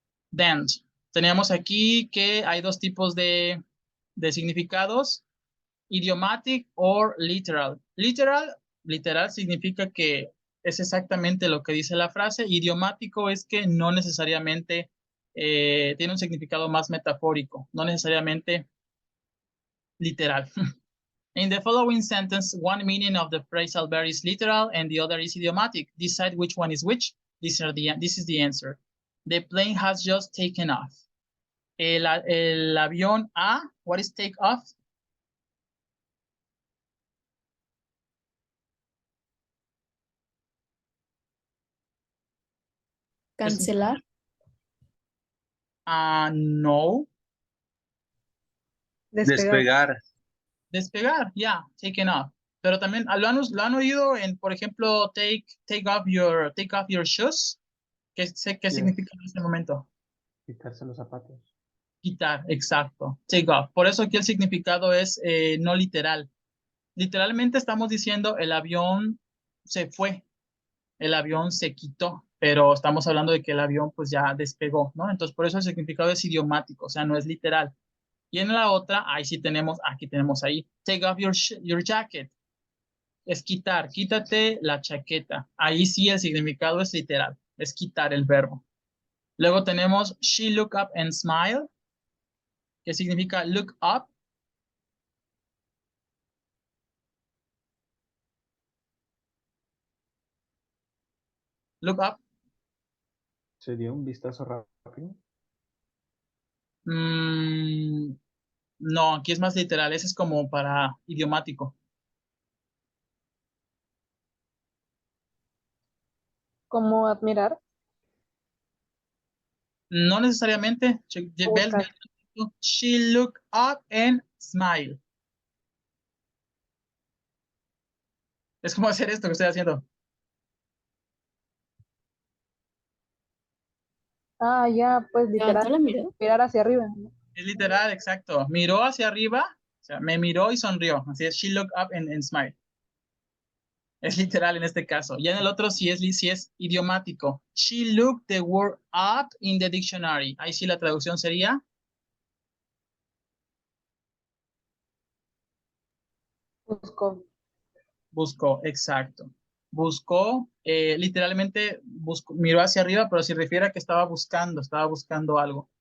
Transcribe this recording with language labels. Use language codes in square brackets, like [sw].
[es] Then, tenemos aquí que hay dos tipos de significados, [en] idiomatic or literal. [es] Literal significa que es exactamente lo que dice la frase. Idiomático es que no necesariamente tiene un significado más metafórico, no necesariamente literal. [en] In the following sentence, one meaning of the phrasal verb is literal and the other is idiomatic. Decide which one is which. This is the answer. The plane has just taken off. [es] El avión [en] what is take off? [es] Cancelar. No. Despegar. Despegar, [en] yeah, taken off. [es] Pero también lo han oído en, por ejemplo, [en] take off your shoes. [es] ¿Qué [en] Yes. [es] significa en este momento? Quitarse los zapatos. Quitar, exacto. Take off. Por eso aquí el significado es no literal. Literalmente estamos diciendo el avión se fue, el avión se quitó, pero estamos hablando de que el avión pues ya despegó, ¿no? Entonces por eso el significado es idiomático, o sea, no es literal. Y en la otra, ahí sí tenemos, aquí tenemos ahí, [en] take off your jacket. [es] Es quitar, quítate la chaqueta. Ahí sí el significado es literal, es quitar el verbo. Luego tenemos [en] she looked up and smiled, [es] que significa look up. [en] Look up. [es] Se dio un vistazo rápido. No, aquí es más literal, ese es como para idiomático. Como admirar. No necesariamente. Buscar. [en] She looked up and smiled. [es] Es como hacer esto que estoy haciendo. Ah, ya, pues Levantó literal. la mirada. Mirar hacia arriba, ¿no? Es literal, exacto. Miró hacia arriba, o sea, me miró y sonrió. Así es, [en] she looked up and smiled. [es] Es literal en este caso. Ya en el otro sí es idiomático. [en] She looked the word up in the dictionary. [es] Ahí sí la traducción sería Buscó. buscó, exacto. Buscó, literalmente miró hacia arriba, pero se refiere a que estaba buscando algo.